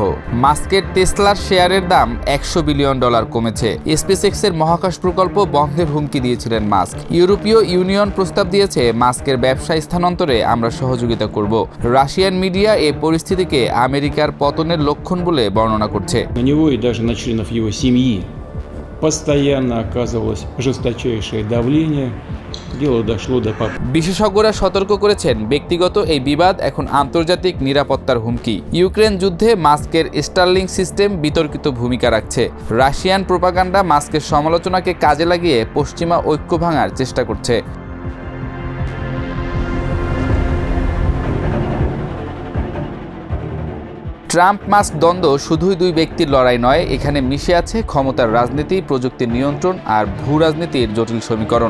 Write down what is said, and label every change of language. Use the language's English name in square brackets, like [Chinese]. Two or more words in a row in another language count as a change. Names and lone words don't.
[Bangla] মাস্কের টেসলার শেয়ারের দাম $100 বিলিয়ন কমেছে। স্পেসএক্সের মহাকাশ প্রকল্প বন্ধের হুমকি দিয়েছিলেন মাস্ক। ইউরোপীয় ইউনিয়ন প্রস্তাব দিয়েছে মাস্কের ব্যবসা স্থানান্তরে আমরা সহযোগিতা করব। রাশিয়ান মিডিয়া এই পরিস্থিতিকে আমেরিকার পতনের লক্ষণ বলে বর্ণনা করছে। [Russian] На него и даже на членов его семьи постоянно оказывалось жесточайшее давление. Дело дошло до [Bangla] বিশেষজ্ঞরা সতর্ক করেছেন, ব্যক্তিগত এই বিবাদ এখন আন্তর্জাতিক নিরাপত্তার হুমকি। ইউক্রেন যুদ্ধে মাস্কের স্টারলিংক সিস্টেম বিতর্কিত ভূমিকা রাখছে। রাশিয়ান প্রোপাগান্ডা মাস্কের সমালোচনাকে কাজে লাগিয়ে পশ্চিমা ঐক্য ভাঙার চেষ্টা করছে। ট্রাম্প মাস্ক দ্বন্দ্ব শুধুই দুই ব্যক্তির লড়াই নয়, এখানে মিশে আছে ক্ষমতার রাজনীতি, প্রযুক্তির নিয়ন্ত্রণ আর ভূ রাজনীতির জটিল সমীকরণ।